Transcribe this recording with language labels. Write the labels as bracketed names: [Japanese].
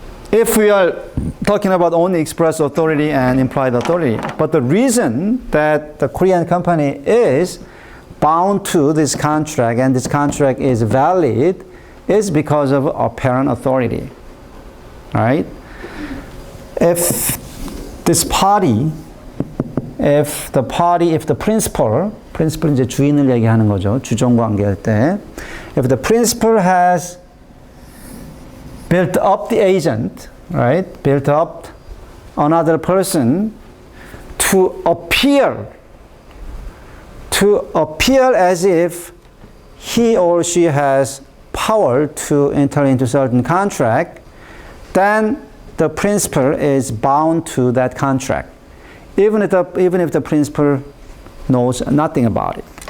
[English] If we are talking about only express authority and implied authority. But the reason that the Korean company is bound to this contract and this contract is valid is because of apparent authority, right? If the principal [Korean] 이제 주인을 얘기하는 거죠. 주종 관계할 때. [English] If the principal has built up the agent, right? Built up another person to appear as if he or she has power to enter into certain contract, then the principal is bound to that contract, even if the principal knows nothing about it.